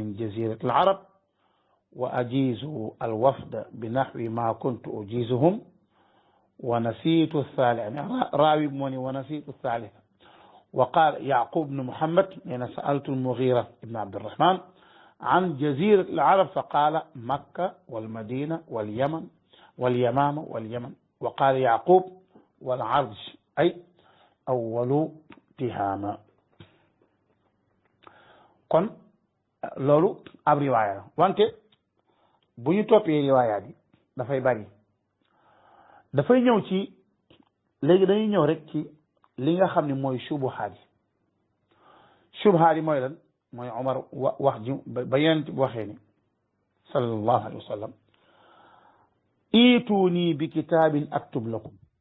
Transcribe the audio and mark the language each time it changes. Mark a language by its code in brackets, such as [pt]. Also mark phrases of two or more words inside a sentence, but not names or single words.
[ar] جزيرة العرب وأجيزوا الوفد بنحو ما كنت أجيزهم ونسيت الثالث يعني راوي بموني ونسيت الثالث وقال يعقوب بن محمد أنا سألت المغيرة بن عبد الرحمن عن جزيرة العرب فقال مكة والمدينة واليمامة واليمن وقال يعقوب والعرج أي أول تهامة [wo] kon loolu ab riwaaya la wante bu ñu toppee riwaayaat yi dafay bari dafay ñëw ci léegi dañuy ñëw rek ci li nga xam ne mooy subuhaat yi mooy lan mooy Omar wax ji ba yonent bi waxee ni [ar] صلى الله عليه وسلم ائتوني بكتاب أكتب لكم